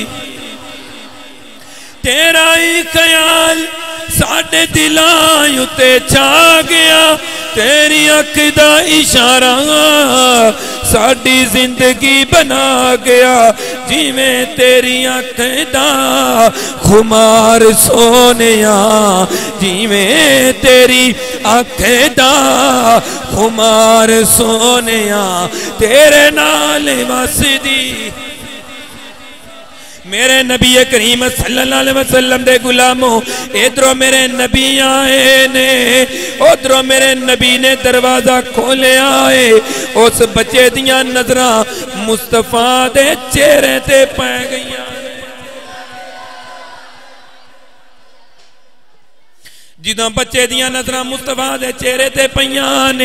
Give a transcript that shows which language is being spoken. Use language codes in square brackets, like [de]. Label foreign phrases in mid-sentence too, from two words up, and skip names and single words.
[pa] تیرا ای خیال ساڈے دلاں اتے چھا گیا تیری اکھ دا اشارہ ساڈی زندگی بنا گیا جویں تیری اکھ دا خمار سونیا جویں تیری اکھ دا خمار سونیا تیرے نال وسدی. میرے نبی کریم [ar] صلى الله عليه وسلم [pa] دے غلامو ادھروں میرے نبی آئے نے ادھروں میرے نبی نے دروازہ کھولیا ہے اس بچے دیاں نظراں مصطفیٰ دے چہرے تے پے گئیاں جدوں بچے دیاں نظراں مصطفیٰ دے چہرے تے پئیاں نے